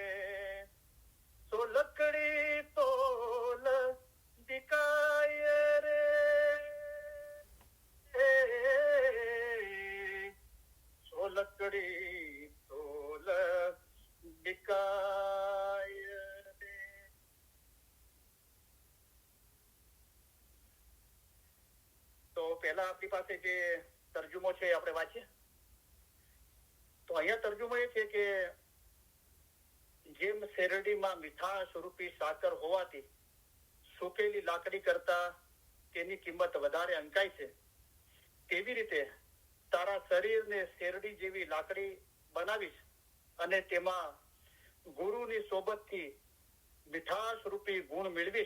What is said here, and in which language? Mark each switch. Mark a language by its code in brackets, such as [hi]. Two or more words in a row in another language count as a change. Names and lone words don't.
[hi] सो लकड़ी तोल बिकाय रे. सो लकड़ी तोल बिकाय रे. [gu] તો પહેલા આપણી પાસે જે તર્જુમો છે આપણે વાંચીએ. તો અહીંયા તર્જુમો એ છે કે જેમ શેરડીમાં મીઠાશ રૂપી સાકર હોવાથી સુકેલી લાકડી કરતા તેની કિંમત વધારે અંકાય છે, તેવી રીતે તારા શરીરને શેરડી જેવી લાકડી બનાવીશ અને તેમાં ગુરુની સોબતથી મીઠાશ રૂપી ગુણ મેળવીશ.